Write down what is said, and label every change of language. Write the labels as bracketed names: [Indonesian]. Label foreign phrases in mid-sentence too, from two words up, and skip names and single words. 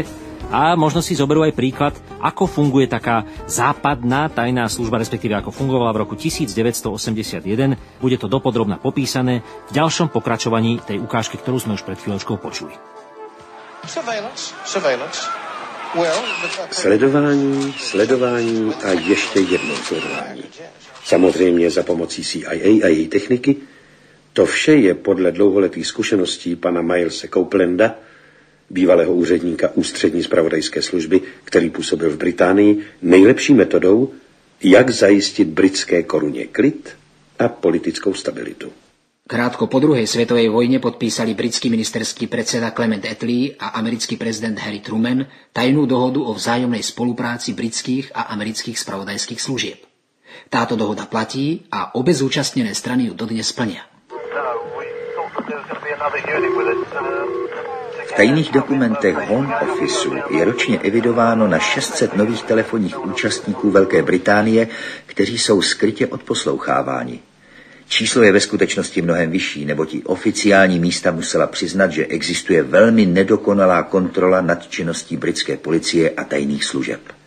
[Slovak] A možno si zoberú aj príklad, ako funguje taká západná tajná služba, respektíve ako fungovala v roku 1981. Bude to dopodrobna popísané v ďalšom pokračovaní tej ukážky, ktorú sme už pred chvíľočkou počuli. [Czech] Sledování a ještě jednou sledování. Samozřejmě za pomocí CIA a její techniky. To vše je podle dlouholetých zkušeností pana Milese Copelanda, bývalého úředníka ústřední zpravodajské služby, který působil v Británii, nejlepší metodou, jak zajistit britské koruně klid a politickou stabilitu. [Slovak] Krátko po druhej svetovej vojne podpísali britský ministerský predseda Clement Attlee a americký prezident Harry Truman tajnú dohodu o vzájomnej spolupráci britských a amerických spravodajských služieb. Táto dohoda platí a obe zúčastnené strany ju dodnes plnia. [Czech] V tajných dokumentech Home Officeu je ročně evidováno na 600 nových telefonních účastníků Velké Británie, kteří jsou skrytě odposloucháváni. Číslo je ve skutečnosti mnohem vyšší, neboť i oficiální místa musela přiznat, že existuje velmi nedokonalá kontrola nad činností britské policie a tajných služeb.